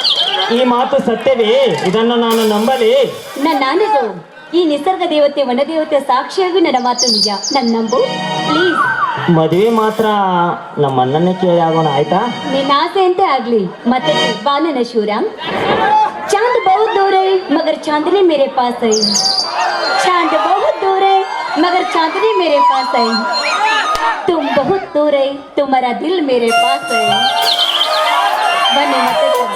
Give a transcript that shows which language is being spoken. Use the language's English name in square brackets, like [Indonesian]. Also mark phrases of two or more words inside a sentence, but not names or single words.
[Kannada] ಈ ಮಾತು ಸತ್ಯವೇ? ಇದನ್ನು ನಾನು ನಂಬಲಿ? ನಾನಿದು ಈ ನಿಸರ್ಗ ದೇವತೆ ವನದೇವತೆ ಸಾಕ್ಷಿಯಾಗಿ ನನ್ನ ಮಾತು ನಿಜ. ನನ್ನ ನಂಬು ಪ್ಲೀಸ್. ಮದುವೆ ಮಾತ್ರ ನಮ್ಮ ಅಣ್ಣನೇ ಕೇಳಿ ಆಗೋಣ ಆಯ್ತಾ? ನಿನ್ನ ಆಸೆಯಂತೆ ಆಗ್ಲಿ. ಮತ್ತೆ बा ನನ್ನ ಶಿವರಾಮ್. [Hindi] चांद बहुत दूर है मगर चांदनी मेरे पास है. चांद बहुत दूर है मगर चांदनी मेरे पास है. तुम बहुत दूर है तुम्हारा दिल मेरे पास है. [Kannada] ಬನ್ನಿ ಮತ್ತೆ ಸಿಗೋಣ.